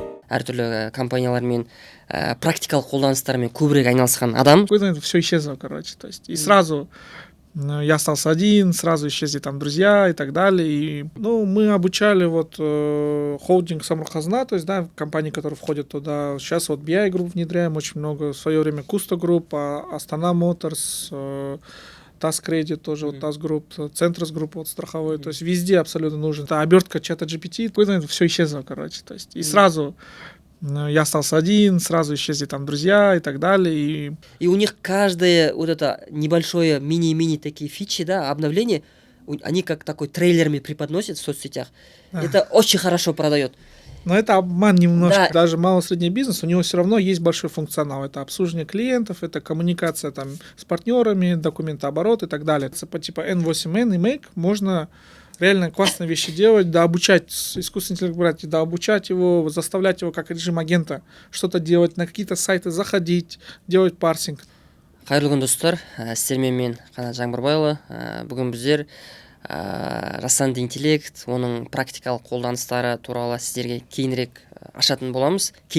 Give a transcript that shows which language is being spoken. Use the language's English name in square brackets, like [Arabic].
[Kazakh] Әртүрлі компаниялармен практикалық қолданыстармен көбірек айналысқан адам. [Russian] Все исчезло, короче. То есть, и сразу я остался один, сразу исчезли там друзья и так далее. И, мы обучали холдинг Самрухазна, то есть, да, компании, которые входят туда. Сейчас BI Group внедряем очень много. В свое время Куста Group, Астана Моторс, TAS Credit тоже, TAS Group, Центрас Group страховой. То есть, везде абсолютно нужен. Это обертка чата GPT. Все исчезло, короче. То есть, и сразу я остался один, сразу исчезли там друзья и так далее. И у них каждое вот это небольшое мини-мини такие фичи, да, обновления, они как такой трейлерами преподносят в соцсетях. Это очень хорошо продает. Но это обман немножко. Да. Даже малый-средний бизнес, у него все равно есть большой функционал. Это обслуживание клиентов, это коммуникация там с партнерами, документооборот и так далее. Типа N8N и Make можно реально классные вещи делать, да, обучать искусственный интеллект брать, да, обучать его, заставлять его как режим агента что-то делать, на какие-то сайты заходить, делать парсинг. [Kazakh] Қайырлы күн достар, сіздермен мен Қанат Жаңбырбайұлы. Бүгін біздер жасанды интеллект, оның практикалық қолданыстары туралы сіздерге кеңірек ашатын боламыз.